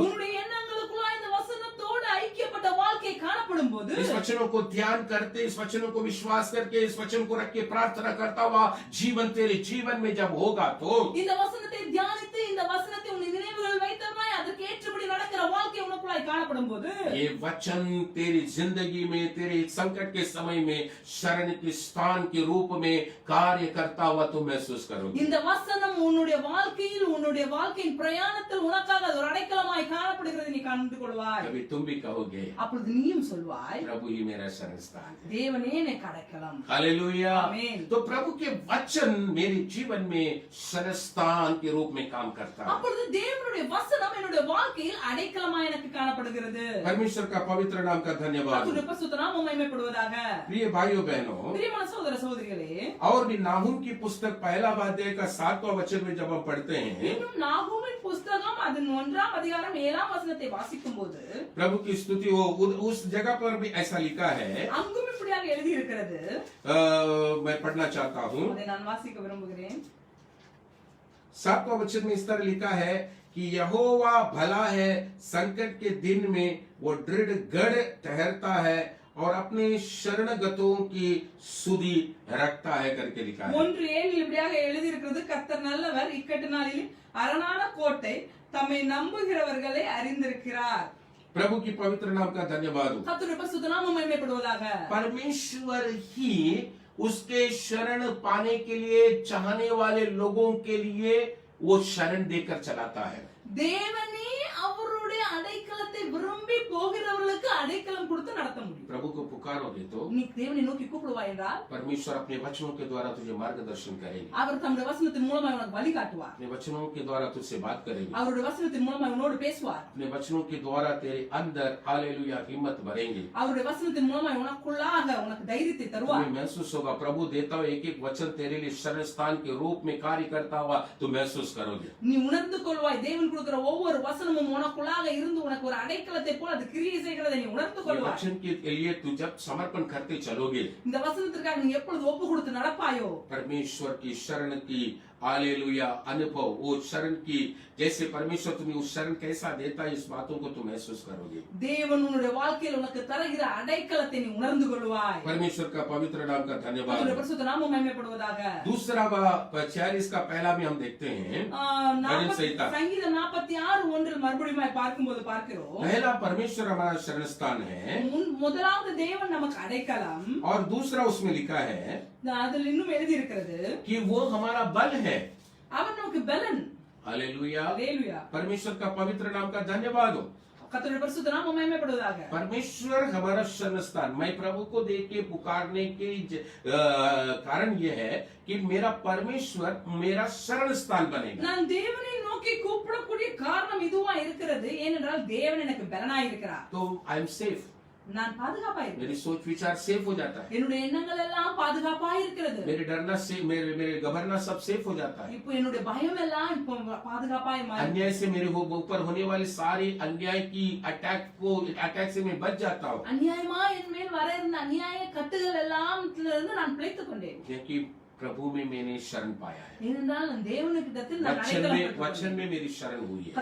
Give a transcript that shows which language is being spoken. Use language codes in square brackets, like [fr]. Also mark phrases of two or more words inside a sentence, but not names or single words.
[ta] உன்னுடைய எண்ணங்களுக்குள்ள இந்த வசனத்தோடு ஐக்கியப்பட்ட வாழ்க்கை காணப்படும் போது [hi] इस वचनों को ध्यान करते, इस वचनों को विश्वास करके, इस वचन को रख के प्रार्थना करता हुआ जीवन तेरे जीवन में जब होगा तो [ta] இந்த வசனத்தை தியானித்து இந்த வசனத்தை உன் நினைவுகள் வைத்தமாய் அதற்கு ஏற்றபடி நடக்கிற வாழ்க்கை உனக்குள்ளாய் காணப்படும் போது [hi] ये वचन तेरी जिंदगी में, तेरे संकट के समय में शरण के स्थान के रूप में कार्य करता हुआ तुम महसूस करोगे। [ta] இந்த வசனம் உன்னுடைய வாழ்க்கையின் பிரயாணத்தில் உனக்காக அது ஒரு அடைக்கலமாய் காணப்படுகிறது நீ கண்டு கொள்வாய்। [hi] कभी तुम भी कहोगे [ta] அப்பொழுது நீயும் சொல்வாய் [hi] प्रभु ही मेरा शरण स्थान है, [ta] தேவனே எனக்கு அடைக்கலம்। [hi] हालेलुया। आमीन। तो प्रभु के वचन मेरे जीवन में शरण स्थान के रूप में काम करता है। [ta] அப்பொழுது தேவனுடைய வசனம் என்னுடைய வாழ்க்கையில் அடைக்கலமாய் எனக்கு காணப்படுகிறது। [hi] परमेश्वर का पवित्र नाम का धन्यवाद। [ta] கர்த்தருடைய பரிசுத்த நாமம் மகிமைப்படுவதாக। [hi] प्रिय भाइयों बहनों, [ta] பிரியமான சகோதர சகோதரிகளே, [hi] और भी नाहूम की पुस्तक पहला अध्याय का 7वां वचन में जब हम पढ़ते हैं, [ta] இன்னும் நாகூமின் புத்தகம் அதன் 1ஆம் அதிகாரம் 7ஆம் வசனத்தை வாசிக்கும்போது [hi] प्रभु की स्तुति हो, उस जगह पर भी ऐसा लिखा है। [ta] அங்கும் இப்படியாக எழுதி இருக்கிறது। [hi] मैं पढ़ना चाहता हूँ। [ta] அதை நான் வாசிக்க விரும்புகிறேன்। [hi] 7वां वचन में इस तरह लिखा है कि यहोवा भला है, संकट के दिन में वो दृढ़ गढ़ ठहरता है और अपने शरणगतों की सुधि रखता है करके लिखा है। [ta] 1:7 இப்படியாக எழுதி இருக்கிறது, கர்த்தர் நல்லவர், இக்கட்டு நாளில் அரணான கோட்டை, தம்மை நம்புகிறவர்களை அறிந்திருக்கிறார்। [hi] प्रभु की पवित्र नाम का धन्यवाद हो। [ta] கர்த்தருடைய பரிசுத்த நாமம் மகிமைப்படுவதாக। [hi] परमेश्वर ही उसके शरण पाने के लिए चाहने वाले लोगों के लिए वो शरण देकर चलाता है। [ta] தேவனே அவருடைய அடைக்கலத்தை விரும்பி போகிறவர்களுக்கு அடைக்கலம் கொடுத்து நடத்த முடியும்। [hi] प्रभु को पुकारोगे तो [ta] நீ தேவனை நோக்கி கூப்பிடுவாய் என்றால் [hi] परमेश्वर अपने वचनों के द्वारा तुझे मार्गदर्शन करेंगे, [ta] அவர் தம்முடைய வசனத்தின் மூலமாக உனக்கு வழி காட்டுவார்। [hi] अपने वचनों के द्वारा तुझसे बात करेंगे, [ta] அவருடைய வசனத்தின் மூலமாக உன்னோடு பேசுவார்। [hi] अपने वचनों के द्वारा तेरे अंदर हालेलुया हिम्मत भरेंगे। [ta] அவருடைய வசனத்தின் மூலமாக உனக்குள்ளாக உனக்கு தைரியத்தை தருவார்। [hi] तुम्हें महसूस होगा प्रभु देता हुआ एक एक वचन तेरे लिए शरण स्थान के रूप में कार्य करता हुआ तुम महसूस करोगे। [ta] நீ உணர்ந்து கொள்வாய், தேவன் கொடுக்கிற ஒவ்வொரு வசனமும் உனக்குள்ளாக இருந்து உனக்கு ஒரு அடைக்கலத்தை போல அது கிரியை செய்கிறதை நீ உணர்ந்து [hi] ये [ta] கொள்வாய்। [hi] वचन के लिए तू जब समर्पण करते चलोगे, [ta] இந்த வசனத்திற்காக நீ எப்பொழுது ஒப்பு கொடுத்து நடப்பாயோ [hi] परमेश्वर की शरण की हालेलुया अनुभव, वो शरण की जैसे परमेश्वर तुम्हें उस शरण कैसा देता है, इस बातों को तुम महसूस करोगे। [ta] தேவன் உன்னுடைய வாழ்க்கையில் உனக்கு தருகிற அடைக்கலத்தை நீ உணர்ந்து கொள்வாய்। [hi] परमेश्वर का पवित्र नाम का [ta] கர்த்தருடைய [hi] धन्यवाद। [ta] பரிசுத்த நாமம் மகிமைப்படுவதாக। [hi] दूसरा 46 का पहला भी हम देखते हैं। भजन संहिता [ta] சங்கீதம் 46:1 மறுபடியும் பார்க்கும்போது பார்க்கிறோம், [hi] पहला परमेश्वर हमारा शरण स्थान है, [ta] முதலாவது தேவன் நமக்கு அடைக்கலம், [hi] और दूसरा उसमें लिखा है [ta] அதில் இன்னும் எழுதி இருக்கிறது [hi] कि वो हमारा बल है। [ta] அவர் நமக்கு பலன்। [hi] हालेलुया। [ta] ஹalleluya। [hi] परमेश्वर का पवित्र नाम का धन्यवाद हो। [ta] கர்த்தருடைய பரிசுத்த நாமம் மகிமைப்படுவதாக। [hi] परमेश्वर हमारा शरण स्थान। मैं प्रभु को देख के पुकारने के कारण यह है कि मेरा परमेश्वर मेरा शरण स्थान बनेगा। [ta] நான் தேவனை நோக்கி கூப்பிடக்கூடிய காரணம் இதுவா இருக்கிறது, ஏனென்றால் தேவன் எனக்கு பலனாய் இருக்கிறார்। [en] तो I am safe, [ta] நான் பாதுகாப்பாய் இருக்கிறேன்। [hi] मेरी सोच विचार सेफ हो जाता है, [ta] என்னுடைய எண்ணங்கள் எல்லாம் பாதுகாப்பாய் இருக்கிறது। [hi] मेरे डरना से मेरे घबरना सब सेफ हो जाता है। [ta] இப்போ என்னுடைய பயம் எல்லாம் இப்போ பாதுகாப்பாய் மாறி, [hi] अन्याय से मेरे ऊपर होने वाले सारे अन्याय की अटैक से मैं बच जाता हूँ, [ta] அநியாயமா என் மேல் வர இருந்த அநியாய கட்டுகள் எல்லாம் இருந்து நான் பிழைத்துக் கொண்டேன்। [hi] क्योंकि प्रभु में मैंने शरण पाया है। [ta] ஏனென்றால் நான் தேவனுக்கிடத்தில் நான் [hi] वचन [ta] அடைக்கலம் [hi] में [ta] பெற்றுக்கொண்டேன்। [hi] मेरी शरण हुई है।